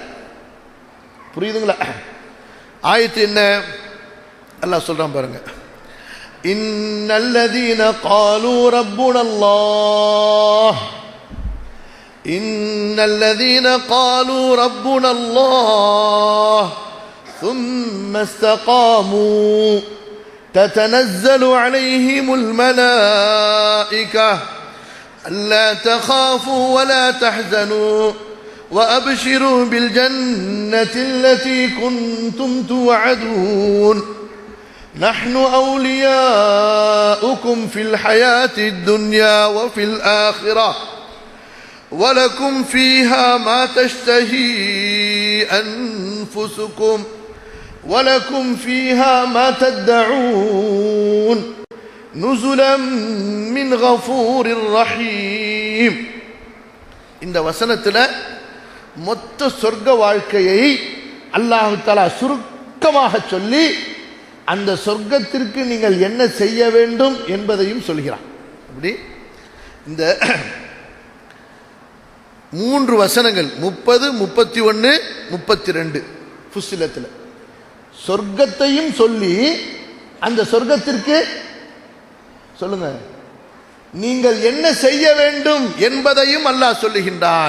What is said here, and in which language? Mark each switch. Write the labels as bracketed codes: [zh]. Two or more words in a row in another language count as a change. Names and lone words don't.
[ta] புரியுதுங்களா? ஆயத்து என்ன அல்லாஹ் சொல்றான் பாருங்க. [ar] إن الذين قالوا ربنا الله، إن الذين قالوا ربنا الله ثم استقاموا تتنزل عليهم الملائكة ألا تخافوا ولا تحزنوا وأبشروا بالجنة التي كنتم توعدون نحن أولياؤكم في الحياة الدنيا وفي الآخرة ولكم فيها ما تشتهي أنفسكم ولكم فيها ما تدعون نزلا من غفور رحيم. [ta] இந்த வசனத்தில் மொத்த சொர்க்க வாழ்க்கையை அல்லாஹ் தஆலா சுருக்கமாக சொல்லி அந்த சொர்க்கத்திற்கு நீங்கள் என்ன செய்ய வேண்டும் என்பதையும் சொல்கிறான். அப்படி இந்த 3 வசனங்கள் 30, 31, 32 ஃபுஸ்ஸிலத்தில் சொர்க்கத்தையும் சொல்லி அந்த சொர்க்கத்திற்கு சொல்லுங்க நீங்கள் என்ன செய்ய வேண்டும் என்பதையும் அல்லாஹ் சொல்லுகின்றான்.